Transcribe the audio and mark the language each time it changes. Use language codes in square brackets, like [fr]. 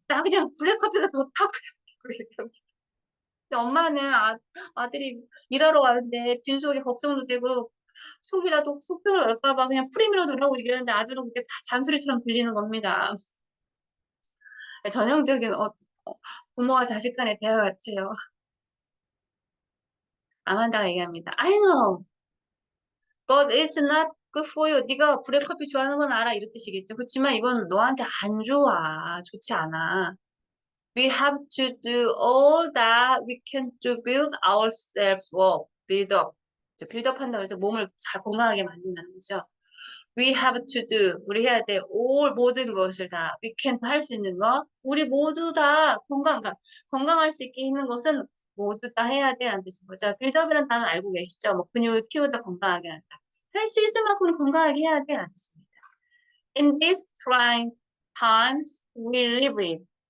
[ko] 나 그냥 블랙 커피가 좋다고요. 근데 엄마는 아들이 일하러 가는데 빈속에 걱정도 되고 속이라도 속병을 넣을까봐 그냥 프림이라도 넣으라고 얘기하는데 아들은 그게 다 잔소리처럼 들리는 겁니다. 전형적인 부모와 자식 간의 대화 같아요. 아만다가 얘기합니다. [en] I know, but it's not good for you. [ko] 네가 브레커피 좋아하는 건 알아. 이런 뜻이겠죠. 그렇지만 이건 너한테 안 좋아. 좋지 않아. [en] We have to do all that we can to build ourselves up. build up. [ko] build up 한다고 해서 몸을 잘 건강하게 만든다는 거죠. [en] We have to do. [ko] 우리 해야 돼. all 모든 것을 다. [en] We can [ko] 할 수 있는 거. 우리 모두 다 건강할 수 있게 있는 것은 모두 다 해야 돼라는 뜻인 거죠. 빌드업이라는 단어 알고 계시죠? 뭐 근육을 키우다 건강하게 한다. 할 수 있을 만큼 건강하게 해야 돼라는 뜻입니다. [en] In these trying times we live in.